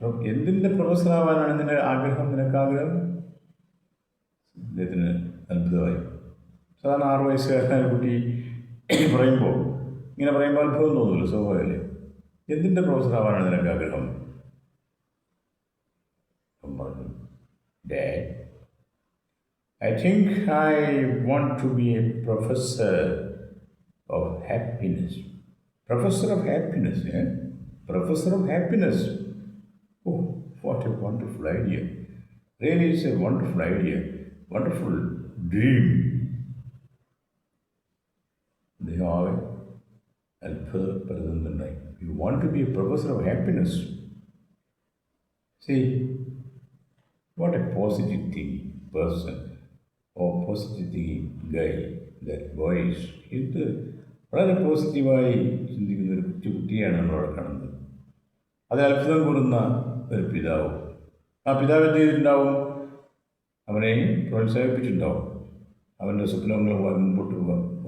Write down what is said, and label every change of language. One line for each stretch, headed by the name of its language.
Malayalam: എന്തിൻ്റെ പ്രൊഫസർ ആവാനാണ് നിന്റെ ആഗ്രഹം? നിനക്കാഗ്രഹം? അദ്ദേഹത്തിന് അത്ഭുതമായി. സാധാരണ 6 വയസ്സുകാരനായ കുട്ടി ഇങ്ങനെ പറയുമ്പോൾ അത്ഭുതം തോന്നുമല്ലോ, സ്വാഭാവികമല്ലേ? എന്തിൻ്റെ പ്രൊഫസർ ആവാനാണ് നിനക്ക് ആഗ്രഹം?
English: പറഞ്ഞു, dad, I think I want to be a professor of happiness. Professor of happiness, eh? Professor of happiness. Oh, what a wonderful idea. Really, it's a wonderful idea. Wonderful dream.
Malayalam: They അത്ഭുതപ്പെടുന്നുണ്ടായി.
English: You want to be a professor of happiness. See, what a positive thinking person. Positive guy, that boys.
Malayalam: ഇത് വളരെ പോസിറ്റീവായി ചിന്തിക്കുന്ന ഒരു കുട്ടിയാണ് നമ്മളവിടെ കാണുന്നത്. അത് അത്ഭുതം കൂടുന്ന ഒരു പിതാവ്. ആ പിതാവ് എന്ത് ചെയ്തിട്ടുണ്ടാവും? അവനെ പ്രോത്സാഹിപ്പിച്ചിട്ടുണ്ടാവും. അവൻ്റെ സ്വപ്നങ്ങൾ മുമ്പോട്ട് പോകാം.